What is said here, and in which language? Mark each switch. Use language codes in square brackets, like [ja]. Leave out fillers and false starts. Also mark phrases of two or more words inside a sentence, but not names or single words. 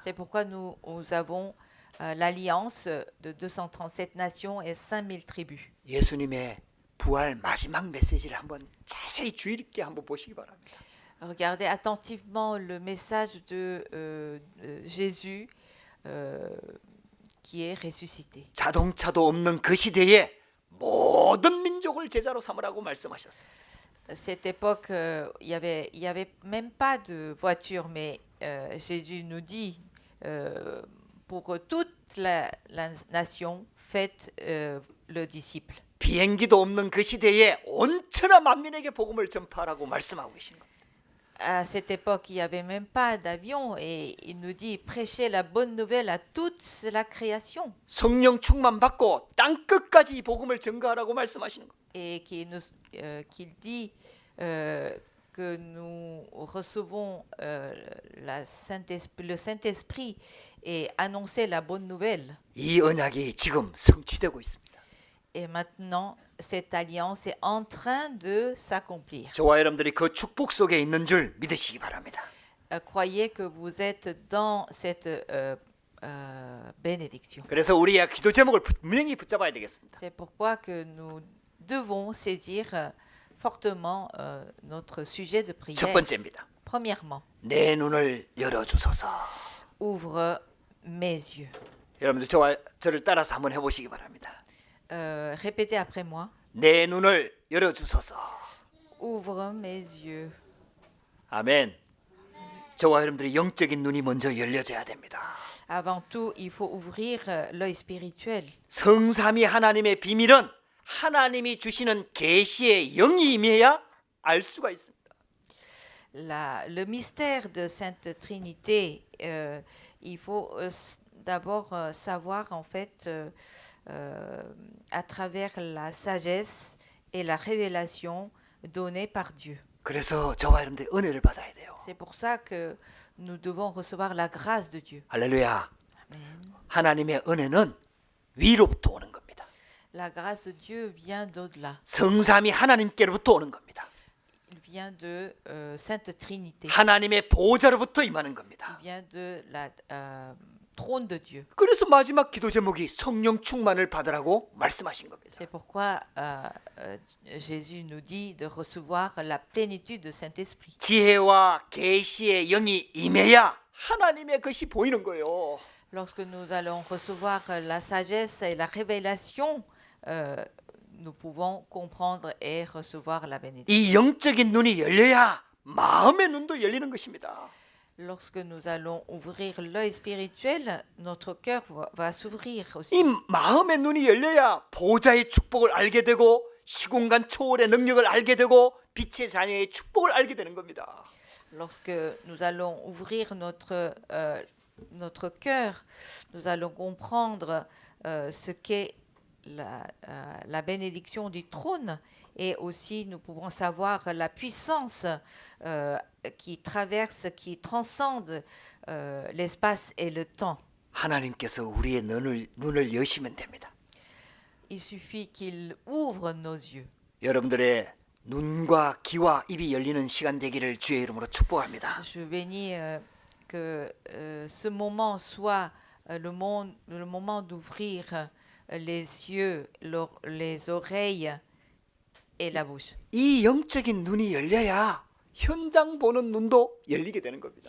[fr] C'est pourquoi nous avons l'alliance de 237 nations et 5000 tribus. [ko] 예수님의 부활 마지막 메시지를 한번 자세히 주의 깊게 한번 보시기 바랍니다. [fr] Regardez attentivement le message de Jésus qui est ressuscité. [ko] 자동차도 없는 그 시대에 모든 민족을 제자로 삼으라고 말씀하셨습니다. [fr] Cette époque, il y avait même pas de voiture, mais Jésus nous dit pour toute la nation, faites le disciple. [ko] 비행기도 없는 그 시대에 온 천하 만민에게 복음을 전파하라고 말씀하고 계신 겁니다. [fr] À cette époque, il n'y avait même pas d'avion et il nous dit prêchez la bonne nouvelle à toute la création. [ko] 성령 충만 받고 땅 끝까지 이 복음을 전가하라고 말씀하시는 겁니다. [fr] Et qu'il dit que nous recevons le Saint-Esprit et annoncer la bonne nouvelle. [ko] 이 언약이 지금 성취되고 있습니다. [fr] Et maintenant, cette alliance est en train de s'accomplir. [ko] 저와 여러분들이 그 축복 속에 있는 줄 믿으시기 바랍니다. [fr] Croyez que vous êtes dans cette bénédiction. [ko] 그래서 우리의 기도 제목을 분명히 붙잡아야 되겠습니다. [fr] C'est pourquoi que nous devons saisir fortement notre sujet de [ko] 첫 [fr] prière. [ko] 번째입니다. [fr] Premièrement, [ko] 내 눈을 열어주소서. [fr] ouvre mes yeux. [ko] 여러분들 저를 따라서 한번 해보시기 바랍니다. [fr] Répétez après moi. [ko] 내 눈을 열어주소서. [fr] Ouvre mes yeux. [ko] 아멘. 저와 여러분들이 영적인 눈이 먼저 열려져야 됩니다. [fr] Avant tout, il faut ouvrir l'œil spirituel. [ko] 성삼위 하나님의 비밀은 하나님이 주시는 계시의 영이 임해야 알 수가 있습니다. [fr] Le mystère de Sainte Trinité, il faut d'abord savoir en fait à travers la sagesse et la révélation donnée par Dieu. [ko] 그래서 저와 여러분들이 은혜를 받아야 돼요. [fr] C'est pour ça que nous devons recevoir la grâce de Dieu. [ko] 할렐루야. [fr] Amen. [ko] 하나님의 은혜는 위로부터 오는 겁니다. [fr] La grâce de Dieu vient d'au-delà. [ko] 성삼위 하나님께로부터 오는 겁니다. [fr] Il vient de Sainte Trinité. [ko] 하나님의 보호자로부터 임하는 [fr] Il [ko] 겁니다. [fr] vient de la trône de Dieu. [ko] 그래서 마지막 기도 제목이 성령 충만을 받으라고 말씀하신 겁니다. [fr] C'est pourquoi Jésus nous dit de recevoir la plénitude de Saint-Esprit. [ko] 지혜와 계시의 영이 임해야 하나님의 것이 보이는 거예요. [fr] Lorsque nous allons recevoir la sagesse et la révélation, nous pouvons comprendre et recevoir la bénédiction. [ko] 이 영적인 눈이 열려야 마음의 눈도 열리는 것입니다. [fr] Lorsque nous allons ouvrir l'œil spirituel, notre cœur va s'ouvrir [ko] 이 [fr] aussi. [ko] 마음의 눈이 열려야 보호자의 축복을 알게 되고 시공간 초월의 능력을 알게 되고 빛의 자녀의 축복을 알게 되는 겁니다. [fr] Lorsque nous allons ouvrir notre cœur, nous allons comprendre ce qu'est la bénédiction du trône et aussi nous pouvons savoir la puissance qui traverse, qui transcende l'espace et le temps. [ko] 하나님께서 우리의 눈을 여시면 됩니다. [fr] Il suffit qu'il ouvre nos yeux. [ko] 여러분들의 눈과 귀와 입이 열리는 시간 되기를 주의 이름으로 축복합니다. [fr] Je bénis que ce moment soit le moment d'ouvrir les yeux, les oreilles et la bouche. [ko] 이 영적인 눈이 열려야 현장 보는 눈도 열리게 되는 겁니다.